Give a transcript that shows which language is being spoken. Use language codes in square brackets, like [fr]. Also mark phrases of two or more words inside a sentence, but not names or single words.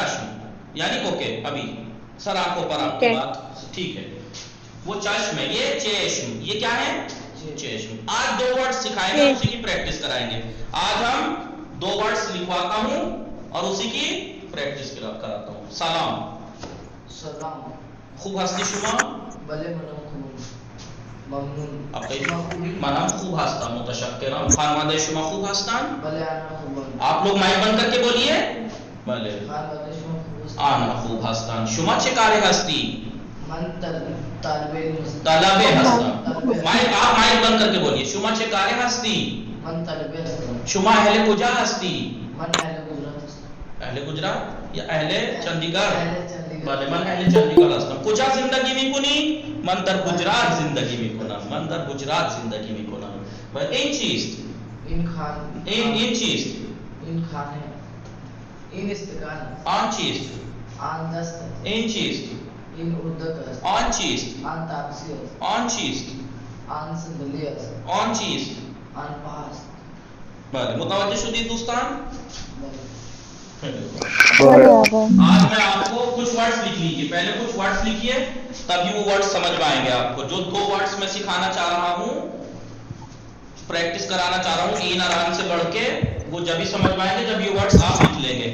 [ur] چشم، یعنی اوکے، ابھی سر آنکھوں پر آپ کی بات ٹھیک ہے، وہ چشم ہے، یہ چشم، یہ کیا ہے؟ چشم۔ آج 2 ورڈ سکھائیں گے، اسی کی پریکٹس کرائیں گے۔ آج ہم 2 ورڈز لکھواتا ہوں اور اسی کی پریکٹس کراتا ہوں۔ [fa] سلام، سلام، خوب ہستی شما، بلے منم خوب، ممنون، منم خوب ہستم، متشکرم، خانواده شما خوب هستند؟ بلے آنا خوب، [ur] آپ لوگ مائک بند کر کے بولیے، بلے [fa] خانواده شما خوب، آنا خوب هستند۔ شما چه کاره هستی؟ من طالب علم هستم، طلبه هستم۔ [ur] آپ مائک بند کر کے بولیے، [fa] شما چه کاره هستی؟ من طالب هستم، شما اهل کجا هستی؟ من اهل گجرات هستم، اهل گجرات یا اهل چندیگڑھ؟ اهل چندیگڑھ، بله من اهل چندیگڑھ هستم۔ کجا زندگی میکنی؟ من در گجرات زندگی میکنم، من در گجرات زندگی میکنم۔ و این چیست؟ این خان، این چیست؟ این خانه، این استکان، آن چیست؟ آن دست، این چیست؟ این اردک است، آن چیست؟ آن تاکسی است، آن چیست؟ آن صندلی است، آن چیست؟ آن پا است، بله متوجه شدید دوستان؟ بھلے آغا [ur] آج میں آپ کو کچھ ورڈز لکھ لیجیے، پہلے کچھ ورڈز لکھیے تبھی وہ ورڈز سمجھ میں آئیں گے آپ کو۔ جو 2 ورڈز میں سکھانا چاہ رہا ہوں، پریکٹس کرانا چاہ رہا ہوں، این اور آن سے بڑھ کے، وہ جب ہی سمجھ میں آئیں گے جب یہ ورڈز آپ لکھ لیں گے۔